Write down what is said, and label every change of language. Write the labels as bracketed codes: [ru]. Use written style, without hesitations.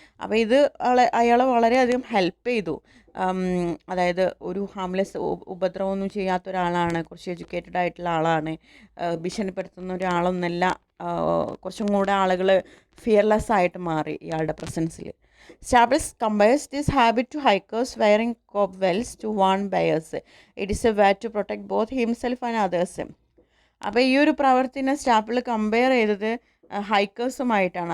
[ml] അപ്പോൾ ഇത് അയാളെ വളരെയധികം ഹെൽപ്പ് ചെയ്തു. അതായത് ഒരു ഹാംലെസ്, ഉപദ്രവമൊന്നും ചെയ്യാത്ത ഒരാളാണ്, കുറച്ച് എഡ്യൂക്കേറ്റഡ് ആയിട്ടുള്ള ആളാണ്, ഭീഷണിപ്പെടുത്തുന്ന ഒരാളൊന്നല്ല. കുറച്ചും കൂടെ ആളുകൾ ഫിയർലെസ് ആയിട്ട് മാറി ഇയാളുടെ പ്രസൻസിൽ. [en] Staples compares this habit to hikers wearing cobwebs to warn bears. It is a way to protect both himself and others. [ml] അപ്പോൾ ഈ ഒരു പ്രവർത്തിനെ സ്റ്റാപ്പിൾ കമ്പയർ ചെയ്തത് ഹൈക്കേഴ്സുമായിട്ടാണ്.